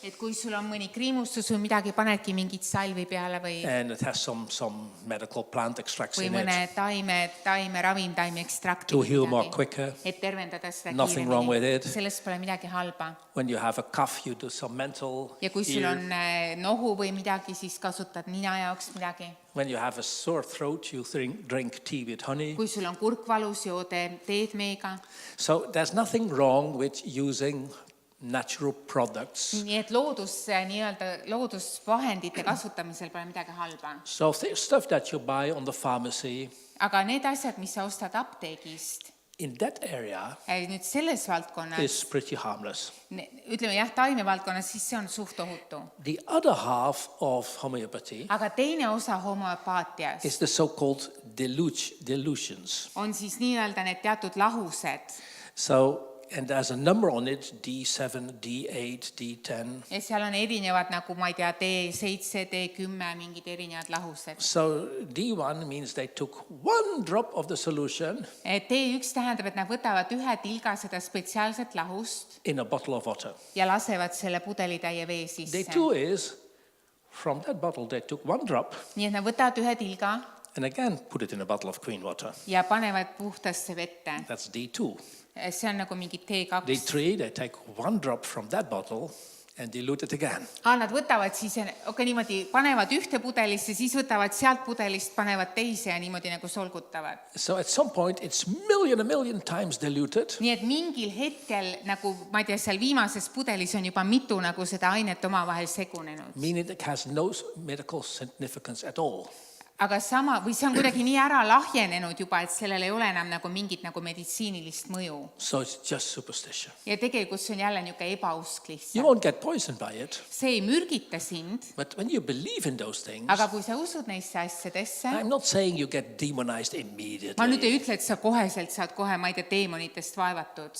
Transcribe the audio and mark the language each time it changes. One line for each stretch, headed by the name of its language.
Estonian: Et kui sul on mõni kriimustus või midagi, panedki mingit salvi peale või
English: and it has some medical plant extracts in
Estonian: mõne
English: it
Estonian: taime-ravimtaime-ekstrakti.
English: to heal more quicker.
Estonian: Et tervendada seda
English: Nothing wrong with it.
Estonian: Sellest pole midagi halba.
English: When you have a cough, you do some mental
Estonian: Ja kui sul
English: ear.
Estonian: on nohu või midagi, siis kasutad nina jaoks midagi.
English: When you have a sore throat, you drink tea with honey.
Estonian: Kui sul on kurk valus, joode teed meega.
English: So there's nothing wrong with using natural products.
Estonian: Nii et loodusvahendite kasutamisel pole midagi halba.
English: So stuff that you buy on the pharmacy,
Estonian: Aga need asjad, mis sa ostad apteegist,
English: in that area
Estonian: nüüd selles valdkonnas,
English: is pretty harmless.
Estonian: ütleme jah, taimevaldkonnas, siis see on suht ohutu.
English: The other half of homeopathy
Estonian: Aga teine osa homöopaatias
English: is the so-called delusions.
Estonian: on siis nii-öelda need teatud lahused.
English: So, and there's a number on it, D7, D8, D10.
Estonian: Ja seal on erinevad nagu, ma ei tea, D7, D10, mingid erinevad lahused.
English: So D1 means they took one drop of the solution
Estonian: D1 tähendab, et nad võtavad ühe tilga seda spetsiaalset lahust
English: in a bottle of water.
Estonian: ja lasevad selle pudelitäie vee sisse.
English: D2 is, from that bottle they took one drop
Estonian: Nii et nad võtavad ühe tilga
English: and again put it in a bottle of clean water.
Estonian: ja panevad puhtasse vette.
English: That's D2.
Estonian: See on nagu mingi T2.
English: D3, they take one drop from that bottle and dilute it again.
Estonian: Nad võtavad siis, niimoodi panevad ühte pudelisse, siis võtavad sealt pudelist, panevad teise ja niimoodi nagu solgutavad.
English: So at some point it's a million times diluted.
Estonian: Nii et mingil hetkel, nagu ma ei tea, seal viimases pudelis on juba mitu nagu seda ainet omavahel segunenud.
English: Meaning it has no medical significance at all.
Estonian: Aga sama, või see on kuidagi nii ära lahjenenud juba, et sellel ei ole enam nagu mingit nagu meditsiinilist mõju.
English: So it's just superstition.
Estonian: Ja tegelikult see on jälle niisugune ebausk
English: You
Estonian: lihtsalt.
English: won't get poisoned by it,
Estonian: See ei mürgita sind,
English: but when you believe in those things,
Estonian: aga kui sa usud neisse asjadesse,
English: I'm not saying you get demonized
Estonian: ma nüüd
English: immediately,
Estonian: ei ütle, et sa koheselt saad kohe, ma ei tea, teemonitest vaevatud.